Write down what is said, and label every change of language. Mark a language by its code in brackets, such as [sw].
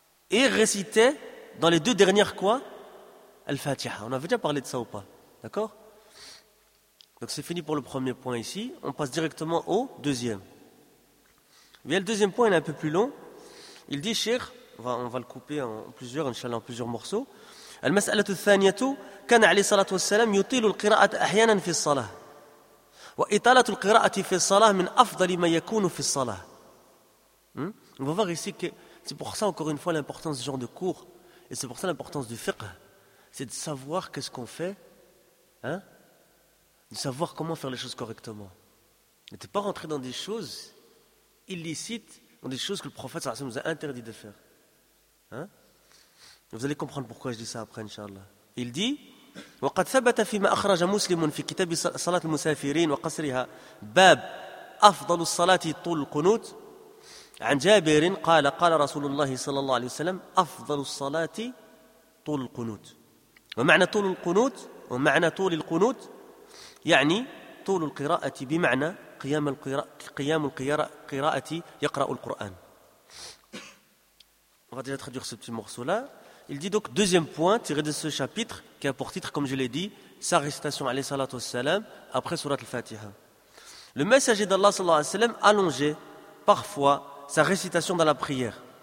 [fr] Et récitait dans les deux dernières quoi? Al-Fatiha. On avait déjà parlé de ça ou pas? D'accord? Donc c'est fini pour le premier point ici. On passe directement au deuxième. Mais le deuxième point, il est un peu plus long. Il dit, Cheikh, on va le couper en plusieurs, inshallah, en plusieurs morceaux. [ar] المسألة الثانية كان عليه الصلاة والسلام يطيل القراءة أحيانا في الصلاة وإطالة القراءة في الصلاة من أفضل ما يكون في الصلاة. [fr] On va voir ici que c'est pour ça encore une fois l'importance de ce genre de cours et c'est pour ça l'importance du fiqh, c'est de savoir qu'est-ce qu'on fait, hein, de savoir comment faire les choses correctement. Ne t'es pas rentré dans des choses illicite dans des choses que le prophète sallallahu alayhi wa sallam nous a interdit de faire. Hein? Vous allez comprendre pourquoi je dis ça après, inshallah. Il dit: [ar] وقد ثبت فيما أخرج مسلم في كتاب صلاة المسافرين وقصرها باب أفضل الصلاة طول القنوت عن جابر قال قال رسول الله صلى الله عليه وسلم أفضل الصلاة طول القنوت. ومعنى طول القنوت ومعنى طول القنوت يعني طول القراءة بمعنى قيام القراءة قيام القراءة قراءة يقرأ القرآن. [fr] On va déjà traduire ce petit morceau là. Il dit donc deuxième point tiré de ce chapitre qui a pour titre, comme je l'ai dit, sa récitation alayhi salatu wassalam après sourate al-Fatiha. Le messager d'Allah sallallahu alayhi wa sallam allongeait parfois sa récitation dans la prière.